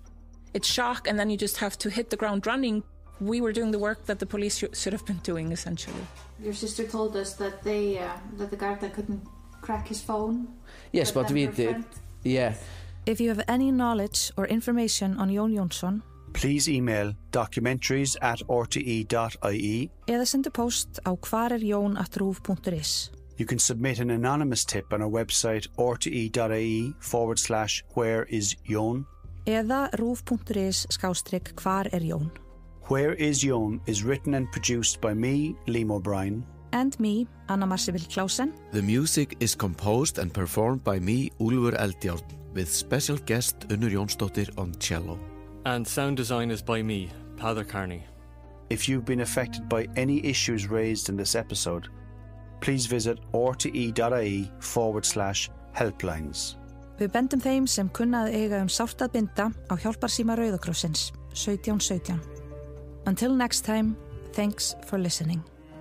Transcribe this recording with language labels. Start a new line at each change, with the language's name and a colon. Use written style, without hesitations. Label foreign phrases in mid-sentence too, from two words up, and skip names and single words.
English: It's shock, and then you just have to hit the ground running. We were doing the work that the police should have been doing, essentially. Your sister told us that that the Garda couldn't crack his phone. Yes, but we did. Yeah. If you have any knowledge or information on Jón Jónsson, please email documentaries@rte.ie
Icelandic: eða sendu post á hvarerjón@ruv.is.
English: You can submit an anonymous tip on our website rte.ie/whereisjón
Icelandic: eða ruv.is/hvarerjón.
English: Where is Jón is written and produced by me, Liam O'Brien. And me, Anna Marceville Clausen. The music is composed and performed by me, Úlfur Eldjárn, with special guest Unnur Jónsdóttir on cello. And sound design is by me, Peadar Carney. If you've been affected by any issues raised in this episode, please visit rte.ie/helplines.
Icelandic: Við bendum þeim sem kunna að eiga sárt að binda á hjálparsíma Rauða krossins 1717.
English: Until next time, thanks for listening.